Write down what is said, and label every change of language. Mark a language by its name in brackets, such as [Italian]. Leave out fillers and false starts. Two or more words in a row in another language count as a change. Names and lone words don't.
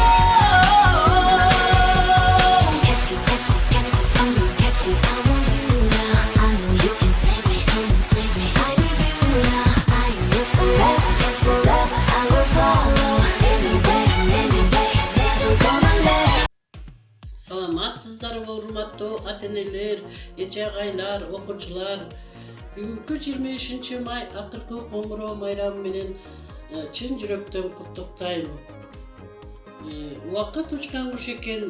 [English] Catch me, catch me, catch me, come on, catch me. I want you now. I know you can save me, come and save me. I need you now. I am yours forever, yes forever. I will follow anywhere, never gonna let. [Kyrgyz] Саламатсыздарбы урматтуу ата-энелер, эже-агайлар, окуучулар. Бүгүнкү 23 май акыркы коңгуроо майрамы менен чын жүрөктөн куттуктайм. Убакыт учкан куш экен.